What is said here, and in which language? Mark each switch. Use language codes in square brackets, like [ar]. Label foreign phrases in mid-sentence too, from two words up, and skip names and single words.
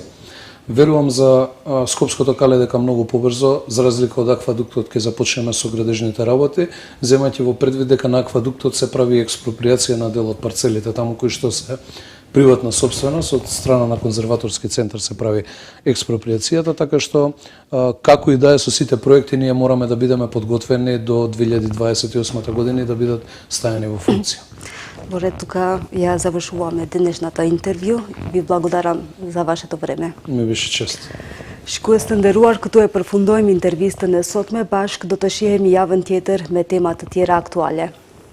[mk] Верувам за Скопското кале дека многу побрзо, за разлика од аквадуктот, ќе започнеме со градежните работи, земајќи во предвид дека на аквадуктот се прави експроприација на дел од парцелите, таму кои што се приватна собственост, од страна на конзерваторски центар се прави експроприацијата, така што како и да е со сите проекти, ние мораме да бидеме подготвени до 2028 година и да бидат ставени во функција. Во ред, тука ја завршуваме денешната интервју. Ви благодарам за вашето време. Ми беше чест. [sq] Shkues të nderuar, këtu e përfundojmë intervistën e sotme bashkë do të shihemi javën tjetër me tema të tjera aktuale.